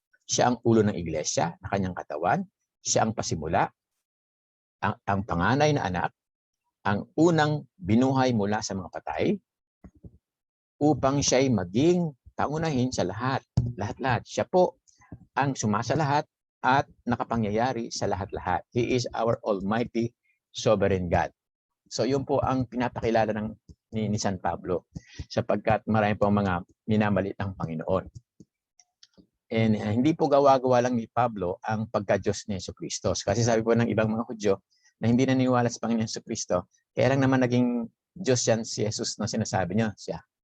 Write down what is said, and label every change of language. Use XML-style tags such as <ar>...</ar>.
<tl>Siya ang ulo ng iglesia na kanyang katawan, siya ang pasimula, ang panganay na anak, ang unang binuhay mula sa mga patay, upang siya'y maging pangunahin sa lahat. Lahat-lahat. Siya po ang sumasalahat at nakapangyayari sa lahat-lahat.</tl> <en>He is our Almighty Sovereign God.</en> <tl>So yun po ang pinapakilala ni San Pablo sapagkat marami po mga minamalit ng Panginoon. And hindi po gawa-gawa lang ni Pablo ang pagka-Diyos ni Jesucristo. Kasi sabi po ng ibang mga Hudyo na hindi naniniwala sa Panginoon Jesucristo, kaya lang naman naging Diyos yan si Jesus na sinasabi niya siya.</tl>